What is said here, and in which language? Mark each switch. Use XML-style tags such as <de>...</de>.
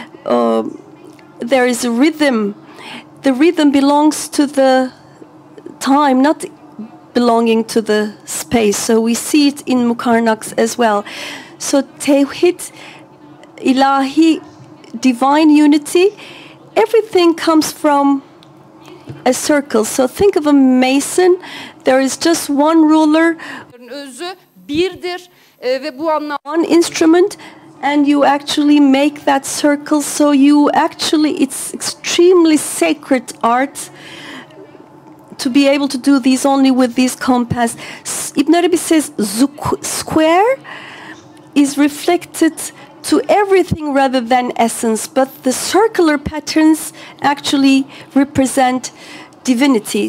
<en>There is a rhythm. The rhythm belongs to the time, not belonging to the space. So we see it in Mukarnaks as well. So Tevhid, ilahi, divine unity, everything comes from a circle. So think of a mason. There is just one ruler,</en> <tr>Özü birdir ve bu anlamda</tr> <en>one instrument, and you actually make that circle. So you actually, it's extremely sacred art to be able to do these only with these compass. Ibn Arabi says square is reflected to everything rather than essence, but the circular patterns actually represent divinity.</en>